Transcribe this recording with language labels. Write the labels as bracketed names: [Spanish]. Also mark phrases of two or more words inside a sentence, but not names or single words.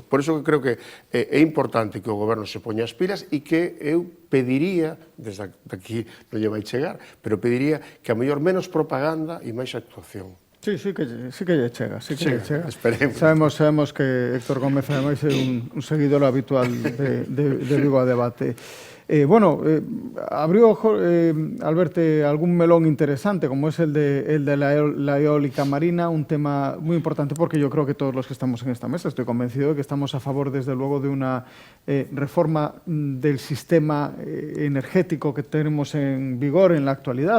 [Galician] Por iso que creo que é importante que o goberno se poña as pilas e que eu pediría, desde aquí non lle vai chegar, pero pediría que a mellor menos propaganda e máis actuación. Sí que lle chega, Esperemos. Sabemos que Héctor Gómez ademais é un seguidor habitual de Vigo a Debate. [Spanish] Abrió Alberto algún melón interesante, como es el de la eólica marina, un tema muy importante porque yo creo que todos los que estamos en esta mesa, estoy convencido de que estamos a favor, desde luego, de una reforma del sistema energético que tenemos en vigor en la actualidad.